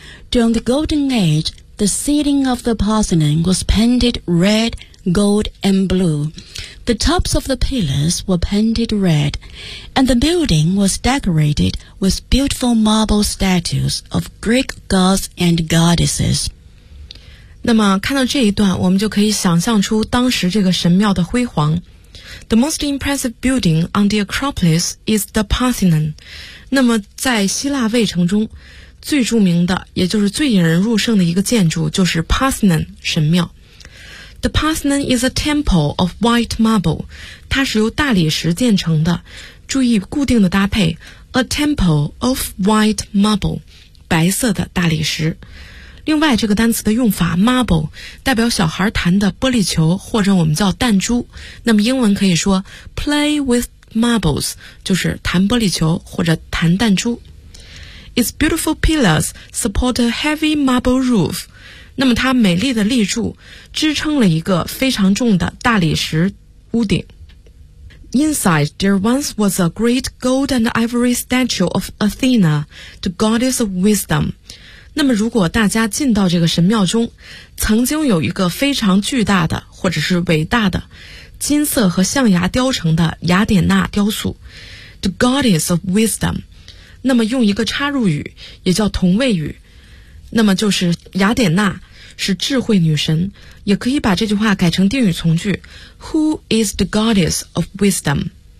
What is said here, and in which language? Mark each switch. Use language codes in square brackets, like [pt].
[en] During the Golden Age,The ceiling of the Parthenon was painted red, gold, and blue. The tops of the pillars were painted red, and the building was decorated with beautiful marble statues of Greek gods and goddesses. [zh] 那么看到这一段，我们就可以想象出当时这个神庙的辉煌。 [en] The most impressive building on the Acropolis is the Parthenon. [zh] 那么在希腊卫城中最著名的，也就是最引人入胜的一个建筑，就是 Parthenon 神庙。 [en] The Parthenon is a temple of white marble. [zh] 它是由大理石建成的。注意固定的搭配 ， [en] a temple of white marble， [zh] 白色的大理石。另外，这个单词的用法 ，marble 代表小孩弹的玻璃球或者我们叫弹珠。那么英文可以说 [en] play with marbles， [zh] 就是弹玻璃球或者弹弹珠。 [en] Its beautiful pillars support a heavy marble roof. [zh] 那么它美丽的立柱支撑了一个非常重的大理石屋顶。 [en] Inside, there once was a great gold and ivory statue of Athena, the goddess of wisdom. [zh] 那么如果大家进到这个神庙中，曾经有一个非常巨大的或者是伟大的金色和象牙雕成的雅典娜雕塑 [en] ,the goddess of wisdom. [zh] 那么用一个插入语也叫同位语，那么就是雅典娜是智慧女神，也可以把这句话改成定语从句 [en] Who is the goddess of wisdom?